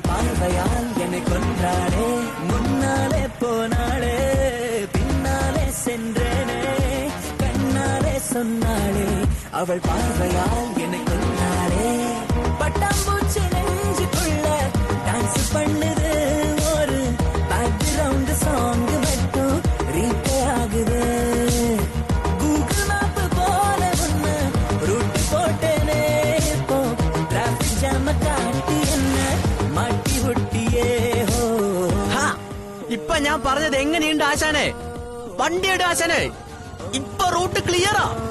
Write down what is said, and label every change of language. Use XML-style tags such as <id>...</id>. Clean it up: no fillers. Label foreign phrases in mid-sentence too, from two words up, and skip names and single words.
<ta>பார்வையால் என்னை கொன்றாளே முன்னாலே போனாளே பின்னாலே சென்றேனே கண்ணாலே சொன்னாளே அவள் பார்வையால் என்னை கொன்றாளே பட்டாம்பூச்சி நெஞ்சுக்குள்ள டான்ஸ் பண்ணுது ஒரு</ta> <en>background song</en> <ta>மட்டும் ரீப்ளே ஆகுது</ta> <ml>ഇപ്പൊ ഞാൻ പറഞ്ഞത് എങ്ങനെയുണ്ട് ആശാനെ? വണ്ടിയുടെ ആശാനെ, ഇപ്പൊ</ml> <en>route clear.</en>